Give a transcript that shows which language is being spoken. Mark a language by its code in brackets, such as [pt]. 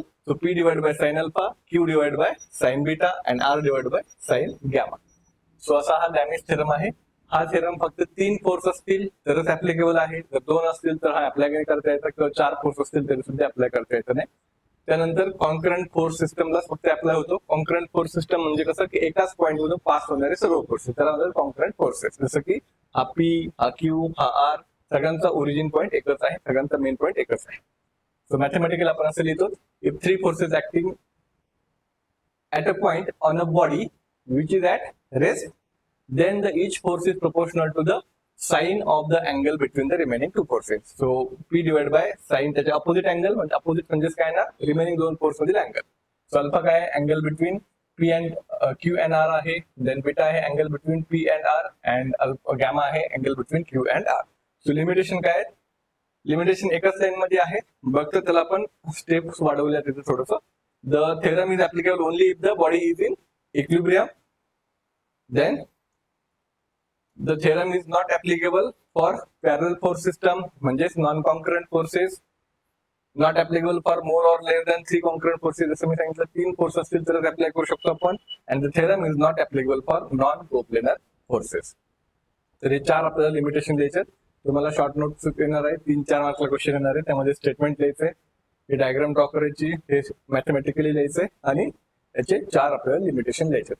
[en] So P divide by sine alpha, Q divide by sine beta and R divide by sine gamma. [mr] So असा हा लॅमिस theorem आहे. हा theorem फक्त 3 force असतील तरच ऍप्लिकेबल आहे, जर 2 असतील तर हा अप्लाय करता येतं, किंवा 4 फोर्स असतील तरी सुद्धा अप्लाय करता येतं नाही. त्यानंतर कॉन्करंट फोर्स सिस्टमला फक्त अप्लाय होतो. कॉन्करंट फोर्स सिस्टम म्हणजे कसं की एकाच पॉइंट मधून पास होणारे सर्व फोर्सेस, त्याला कॉन्करंट फोर्सेस. जसं की हा P, हा Q, हा R, सगळ्यांचा ओरिजिन पॉइंट एकच आहे, सगळ्यांचा मेन पॉइंट एकच आहे. [en] so mathematical [mr] आपण असं लिहितो, [en] If 3 forces acting at a point on a body which is at rest, then each force is proportional to the sine of the angle between the remaining 2 forces. So P divided by sine [mr] त्याच्या [en] opposite angle, [mr] म्हणजे [en] opposite [mr] म्हणजेच काय ना, [en] remaining 2 force [mr] मधील [en] Angle. So alpha [mr] काय, [en] angle between P and Q and R [mr] आहे, [en] Then beta आहे angle between P and R, and gamma आहे angle between Q and R. [mr] So limitation काय आहे, लिमिटेशन एकाच लाईन मध्ये आहे, बघतो त्याला आपण स्टेप्स वाढवल्या तिथे थोडस. [en] The theorem is applicable only if the body is in equilibrium. Then the theorem is not applicable for parallel force system, [mr] म्हणजेच [en] non concurrent forces. Not applicable for more or less than 3 concurrent forces. [mr] जसं मी सांगितलं 3 force असतील तर apply करू शकतो आपण. [en] And the theorem is not applicable for non coplanar forces. [mr] तर हे 4 आपल्याला लिमिटेशन द्यायचे. तुम्हाला शॉर्ट नोट्स येणार आहे, 3-4 मार्कला क्वेश्चन येणार आहे. त्यामध्ये स्टेटमेंट लिहायचंय, हे डायग्राम ड्रॉ करायची, हे मॅथमॅटिकली लिहायचंय आणि याचे 4 आपल्याला लिमिटेशन लिहायचे.